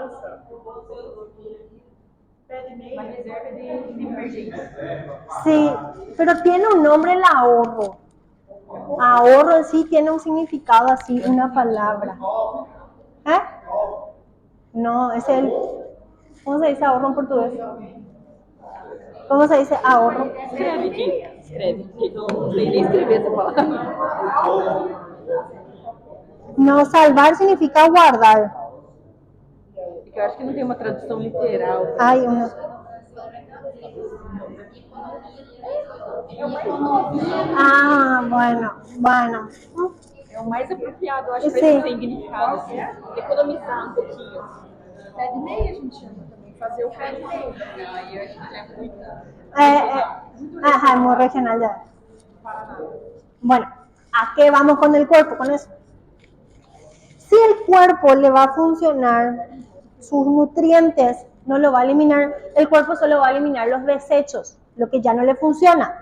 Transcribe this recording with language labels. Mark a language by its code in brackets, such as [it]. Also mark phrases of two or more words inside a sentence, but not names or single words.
[es] Sí, pero tiene un nombre el ahorro. Ahorro en sí tiene un significado así, una palabra. ¿Eh? No, es el... ¿Cómo se dice ahorro en portugués? ¿Cómo se dice ahorro? [pt] Escreve. Não sei nem escrever essa palavra. [es] No, salvar significa guardar. [pt] Porque eu acho que não tem uma tradução literal. [es] Hay una... Ah, bueno. [pt] É o mais apropriado, eu acho, para [es] Sí. [pt] esse significado. Assim, economizar um pouquinho. Pé de meia a gente chama também. Fazer o pé de meia. Aí a gente já é muito... [es] Ajá, muy regional ya. Bueno, ¿a qué vamos con el cuerpo? Con eso. Si el cuerpo le va a funcionar sus nutrientes, no lo va a eliminar, el cuerpo solo va a eliminar los desechos, lo que ya no le funciona.